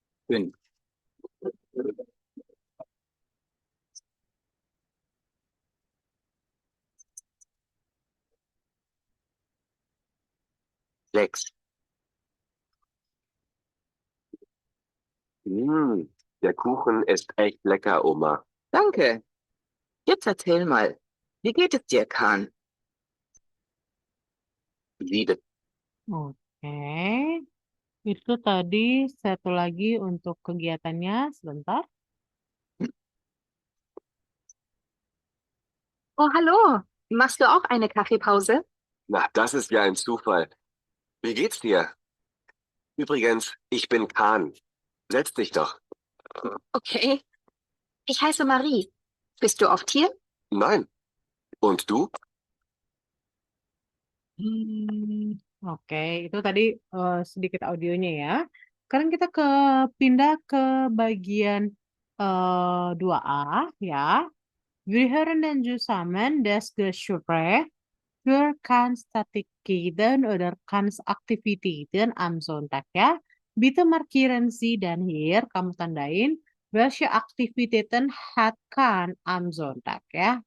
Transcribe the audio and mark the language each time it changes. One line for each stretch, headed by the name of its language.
German: 5, 6. Der Kuchen ist echt lecker, Oma. Danke. Jetzt erzähl mal, wie geht es dir, Kahn? Liebe. Oke.
Indonesian: Itu tadi satu lagi untuk kegiatannya. Sebentar.
German: Oh, hallo. Machst du auch eine Kaffeepause? Na, das ist ja ein Zufall. Wie geht's dir? Übrigens, ich bin Kahn. Setz dich doch. Okay. Ich heiße Marie. Bist du oft hier? Nein. Und du?
Indonesian: Oke, itu tadi sedikit audionya ya. Sekarang kita pindah ke bagian 2A ya.
German: Wir hören den zusammen das Gespräch für Kanztätigkeiten oder Kanzaktivitäten am Sonntag ya. Bitte markieren Sie dan hier
Indonesian: kamu tandain
German: welche Aktivitäten hat Kan am Sonntag ya.